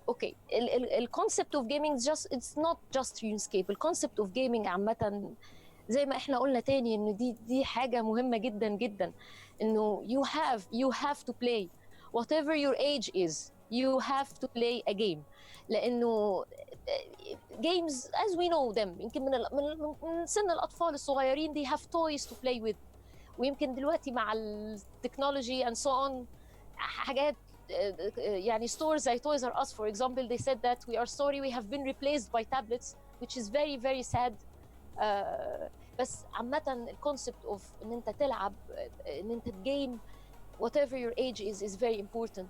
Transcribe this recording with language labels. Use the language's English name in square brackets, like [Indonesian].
[English] اوكي الكونسبت اوف جيمنج it's not just RuneScape. [Arabic] الكونسبت اوف جيمنج عامة زي ما احنا قلنا تاني انه دي حاجة مهمة جدا انه [English] you have to play whatever your age is. You have to play a game. [Arabic] لأنه [English] games as we know them [Arabic] يمكن من سن الأطفال الصغيرين [English] they have toys to play with. [Arabic] ويمكن دلوقتي مع التكنولوجي [English] and so on حاجات يعني stores زي Toys R Us for example, they said that we are sorry we have been replaced by tablets, which is very sad. [Arabic] بس عامة الكونسبت اوف ان انت تلعب ان انت تجيم [English] whatever your age is very important.